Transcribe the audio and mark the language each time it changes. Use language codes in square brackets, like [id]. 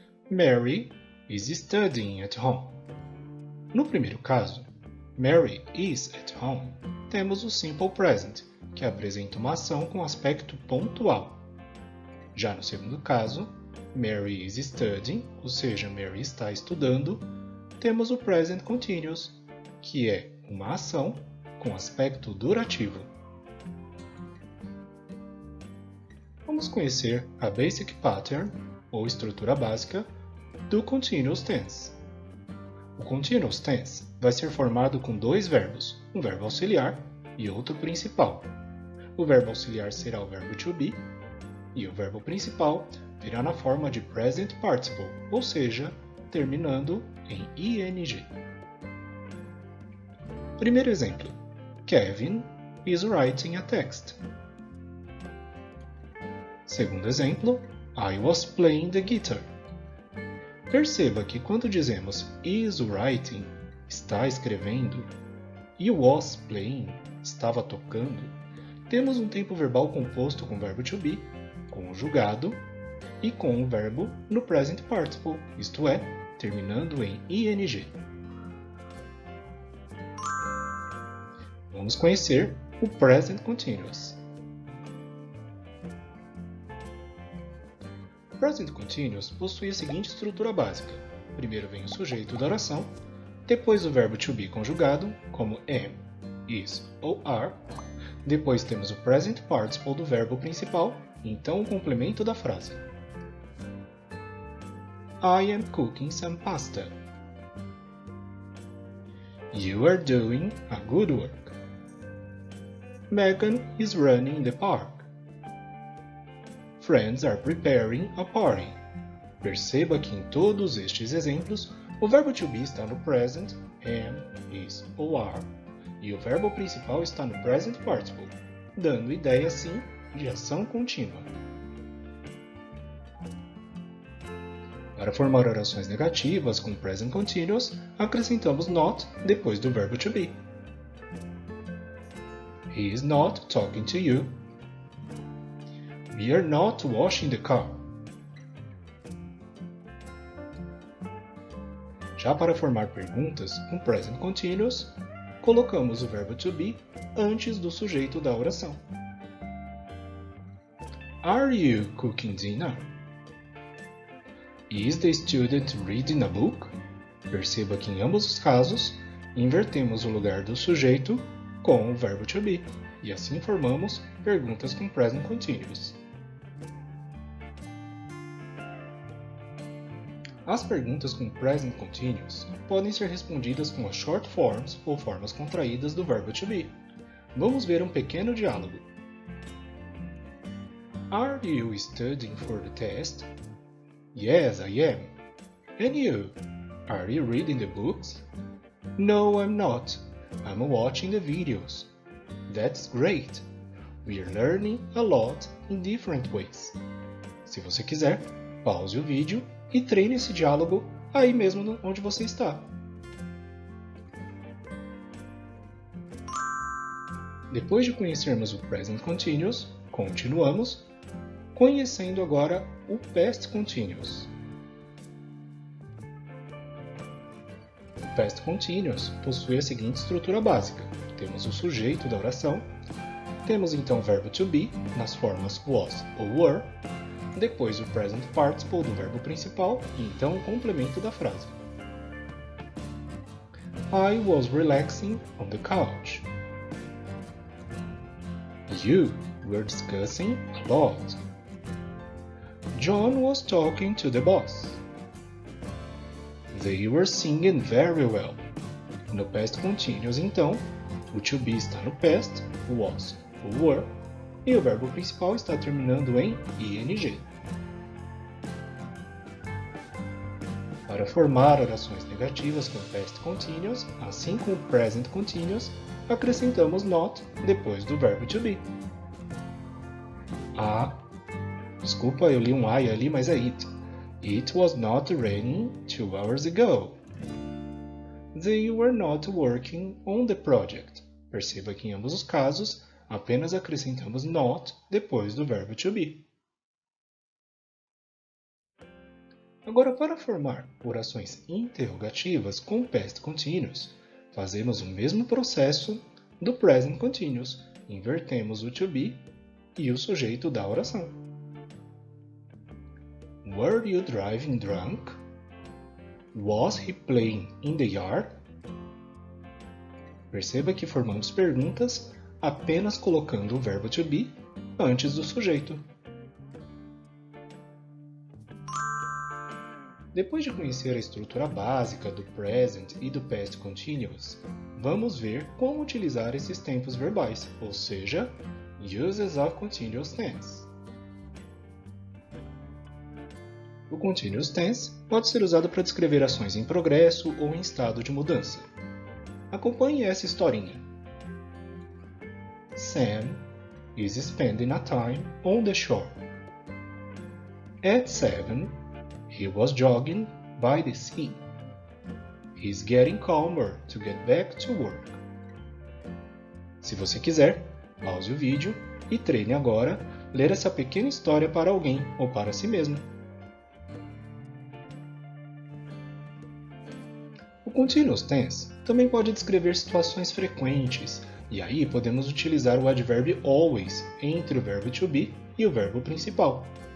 [en] Mary is studying at home. [pt] No primeiro caso, [en] Mary is at home, [pt] temos o Simple Present, que apresenta uma ação com aspecto pontual. Já no segundo caso, [en] Mary is studying, [pt] ou seja, Mary está estudando, temos o Present Continuous, que é uma ação com aspecto durativo. Vamos conhecer a Basic Pattern, ou estrutura básica, do Continuous Tense. O Continuous Tense vai ser formado com dois verbos, um verbo auxiliar e outro principal. O verbo auxiliar será o verbo to be e o verbo principal virá na forma de Present Participle, ou seja, terminando em ing. Primeiro exemplo: [en] Kevin is writing a text. [pt] Segundo exemplo: [en] I was playing the guitar. [pt] Perceba que quando dizemos [en] is writing, [pt] está escrevendo, e [en] was playing, [pt] estava tocando, temos um tempo verbal composto com o verbo to be, conjugado, e com o verbo no present participle, isto é, terminando em ing. Vamos conhecer o present continuous. O present continuous possui a seguinte estrutura básica. Primeiro vem o sujeito da oração, depois o verbo to be conjugado, como am, is ou are. Depois temos o present participle do verbo principal, e então o complemento da frase. [en] I am cooking some pasta. You are doing a good work. Megan is running the park. Friends are preparing a party. [pt] Perceba que em todos estes exemplos, o verbo to be está no present, am, is ou are, e o verbo principal está no present participle, dando ideia, assim, de ação contínua. Para formar orações negativas com present continuous, acrescentamos not depois do verbo to be. [en] He is not talking to you. We are not washing the car. [pt] Já para formar perguntas com present continuous, colocamos o verbo to be antes do sujeito da oração. [en] Are you cooking dinner? Is the student reading a book? [pt] Perceba que em ambos os casos, invertemos o lugar do sujeito com o verbo to be, e assim formamos perguntas com present continuous. As perguntas com present continuous podem ser respondidas com as short forms ou formas contraídas do verbo to be. Vamos ver um pequeno diálogo. [en] Are you studying for the test? Yes, I am. And you? Are you reading the books? No, I'm not. I'm watching the videos. That's great. We are learning a lot in different ways. [pt] Se você quiser, pause o vídeo e treine esse diálogo aí mesmo onde você está. Depois de conhecermos o Present Continuous, continuamos conhecendo agora o Past Continuous. O Past Continuous possui a seguinte estrutura básica. Temos o sujeito da oração, temos então o verbo to be nas formas was ou were, depois o present participle do verbo principal e então o complemento da frase. [en] I was relaxing on the couch. You were discussing a lot. John was talking to the boss. They were singing very well. [pt] No past continuous, então, o to be está no past, was ou were, e o verbo principal está terminando em ing. Para formar orações negativas com past continuous, assim como present continuous, acrescentamos not depois do verbo to be. Desculpa, eu li um I ali, mas é it. [en] It was not raining 2 hours ago. They were not working on the project. [pt] Perceba que em ambos os casos, apenas acrescentamos not depois do verbo to be. Agora, para formar orações interrogativas com past continuous, fazemos o mesmo processo do present continuous. Invertemos o to be e o sujeito da oração. [en] Were you driving drunk? Was he playing in the yard? [pt] Perceba que formamos perguntas apenas colocando o verbo to be antes do sujeito. Depois de conhecer a estrutura básica do present e do past continuous, vamos ver como utilizar esses tempos verbais, ou seja, [en] uses of continuous tense. [pt] O continuous tense pode ser usado para descrever ações em progresso ou em estado de mudança. Acompanhe essa historinha. [en] Sam is spending a time on the shore. At 7, he was jogging by the sea. He's getting calmer to get back to work. [pt] Se você quiser, pause o vídeo e treine agora ler essa pequena história para alguém ou para si mesmo. O continuous tense também pode descrever situações frequentes, e aí podemos utilizar o advérbio always entre o verbo to be e o verbo principal.